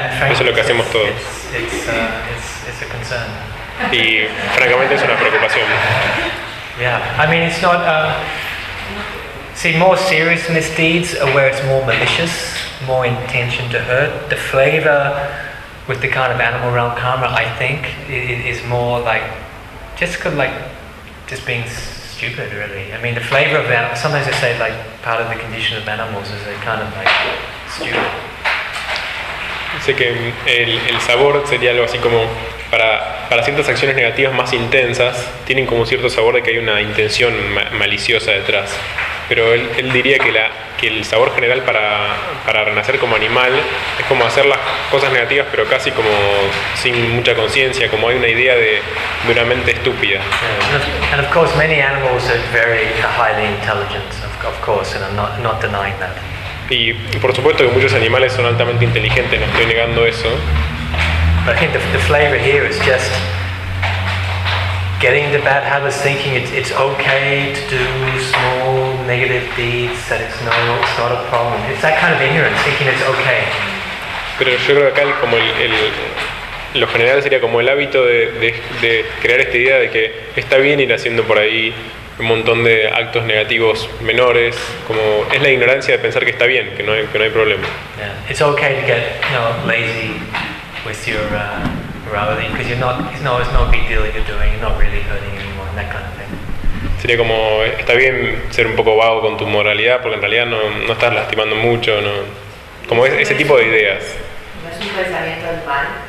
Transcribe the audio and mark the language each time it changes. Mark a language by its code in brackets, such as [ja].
[es] Eso es lo que hacemos todos. [en] It's a concern. [es] Y francamente es una preocupación. [en] Yeah, I mean it's not. See, more serious misdeeds are where it's more malicious, more intention to hurt. The flavor with the kind of animal realm karma, I think, is more like just being stupid, really. I mean, the flavor of animals, sometimes they say, like, part of the condition of animals is they're kind of, like, stupid. [es] Sé que el sabor sería algo así como para ciertas acciones negativas más intensas tienen como cierto sabor de que hay una intención maliciosa detrás, pero él diría que el sabor general para renacer como animal es como hacer las cosas negativas pero casi como sin mucha conciencia, como hay una idea de una mente estúpida. [en] And of course many animals are very highly intelligent, of course, and I'm not denying that. [es] Y por supuesto que muchos animales son altamente inteligentes, no estoy negando eso. [en] But I think the flavor here is just getting into bad habits, thinking it's okay to do small negative deeds, that it's not a problem. It's that kind of ignorance, thinking it's okay. [es] Pero yo creo que acá como lo general sería como el hábito de crear esta idea de que está bien ir haciendo por ahí un montón de actos negativos menores, como es la ignorancia de pensar que está bien, que no hay problema. [en] Yeah. It's okay to get, you know, lazy with your morality, because you're not, it's no big deal you're doing, you're not really hurting anyone, that kind of thing. [es] Sería como, está bien ser un poco vago con tu moralidad, porque en realidad no estás lastimando mucho, no, como es ese tipo de ideas. ¿No es un pensamiento del mal?